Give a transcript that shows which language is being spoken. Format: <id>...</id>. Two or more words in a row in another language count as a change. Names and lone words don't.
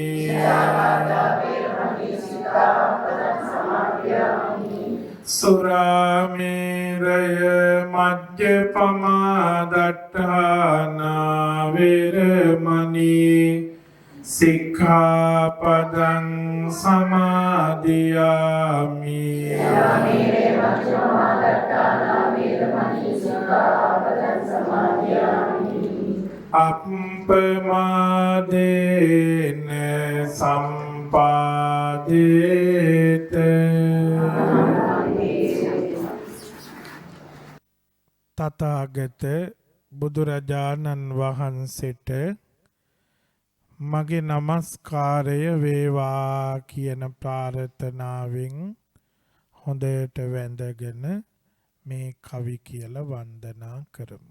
<pi>สุราเมรยมัจจปมาดัฏฐานาเวรมณีสิกขาปดังสมาธิยามิ อัปปมาเดเนสัมปาเดเต</pi> <si>තථාගත බුදුරජාණන් වහන්සේට මගේ নমස්කාරය වේවා කියන ප්‍රාර්ථනාවෙන් හොඳට වැඳගෙන මේ කවි කියලා වන්දනා කරමු.</si>